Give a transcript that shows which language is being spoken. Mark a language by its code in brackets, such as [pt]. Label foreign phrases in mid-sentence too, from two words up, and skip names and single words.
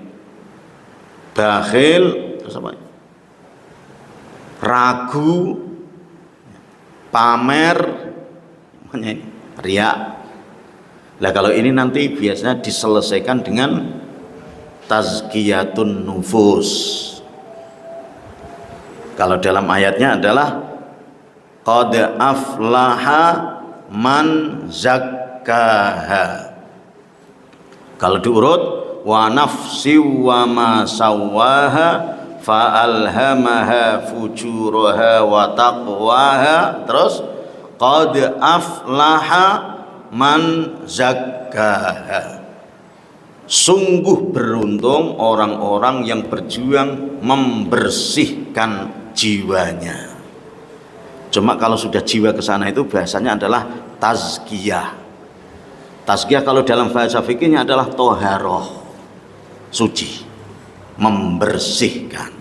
[id] Bakhil, terus apa? Ragu, pamer, riya. Nah, kalau ini nanti biasanya diselesaikan dengan [ar] تزكية النفوس. [id] Kalau dalam ayatnya adalah [ar] قد أفلح من زكاها. [id] Kalau diurut, [ar] ونفس وما سواها فألهمها فجورها وتقواها. Terus قد أفلح من زكاها. [id] Sungguh beruntung orang-orang yang berjuang membersihkan jiwanya. Cuma kalau sudah jiwa ke sana itu bahasanya adalah tazkiyah. Tazkiyah kalau dalam bahasa fikihnya adalah toharoh, suci, membersihkan.